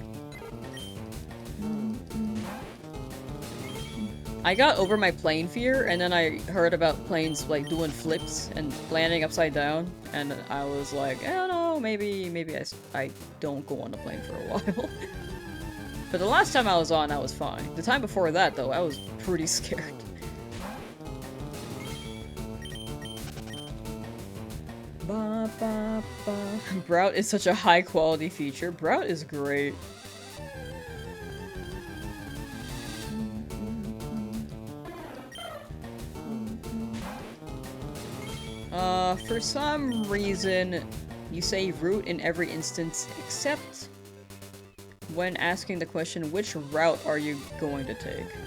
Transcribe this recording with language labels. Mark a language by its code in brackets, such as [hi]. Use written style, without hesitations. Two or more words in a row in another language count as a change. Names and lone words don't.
[en] I got over my plane fear and then I heard about planes like doing flips and landing upside down and I was like, I don't know, maybe I don't go on the plane for a while. But the last time I was on, I was fine. The time before that though, I was pretty scared. Ba, ba, ba. Brout is such a high quality feature. Brout is great. For some reason, you say route in every instance except when asking the question, which route are you going to take?